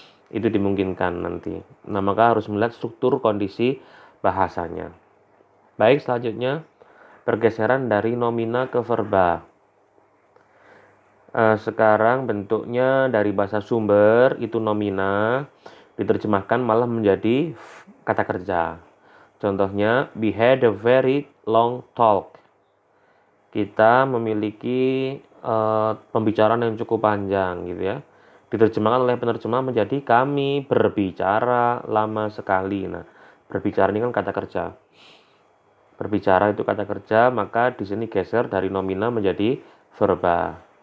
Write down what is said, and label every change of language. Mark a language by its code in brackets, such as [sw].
[id] Itu dimungkinkan nanti. Nah, maka harus melihat struktur kondisi bahasanya. Baik, selanjutnya pergeseran dari nomina ke verba. Sekarang bentuknya dari bahasa sumber itu nomina, diterjemahkan malah menjadi kata kerja. Contohnya, [en] we had a very long talk. [id] Kita memiliki pembicaraan yang cukup panjang gitu ya. Diterjemahkan oleh penerjemah menjadi kami berbicara lama sekali. Nah, berbicara ini kan kata kerja. Berbicara itu kata kerja, maka di sini geser dari nomina menjadi verba.